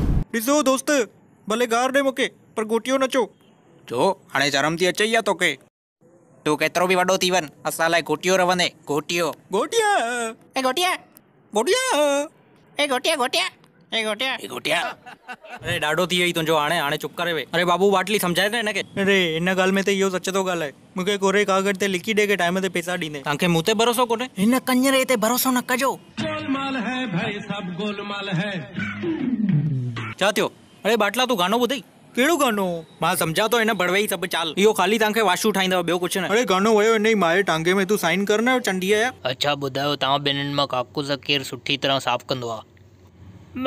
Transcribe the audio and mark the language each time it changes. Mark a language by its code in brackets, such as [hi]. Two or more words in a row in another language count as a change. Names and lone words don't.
[sd] ॾिसो दोस्त भले गार ॾे मूंखे पर गोटियो न चो। जो हाणे शर्म थी अचे या तोखे? तूं केतिरो बि वॾो थी वञ, असां लाइ गोटियो रहंदे। गोटियो गोटिया ए गोटिया गोटिया ए गोटिया गोटिया ए गोटिया ए गोटिया। अरे ॾाढो थी वई तुंहिंजो, हाणे हाणे चुप करे वे। अरे बाबू बाटली सम्झाए न हिनखे। अरे हिन ॻाल्हि में त इहो सच थो ॻाल्हाए। मूंखे कोरे कागड़ ते लिखी ॾे के टाइम ते पैसा ॾींदे। तव्हांखे मूं ते भरोसो कोन्हे? हिन कंजरे ते भरोसो न कजो। [hi] गोलमाल है भाई, सब गोलमाल है। [sd] छा थियो? अरे बाटला तूं गानो ॿुधई? कहिड़ो गानो? मां सम्झा थो हिन बड़वई सभु चाल। इहो ख़ाली तव्हांखे वाशू ठाहींदव, ॿियो कुझु न। अरे गानो वयो हिन ई माए टांगे में, तूं साइन कर न चंडीअ जा। अच्छा ॿुधायो, तव्हां ॿिन्हिनि मां काकूस केरु सुठी तरह साफ़ कंदो आहे?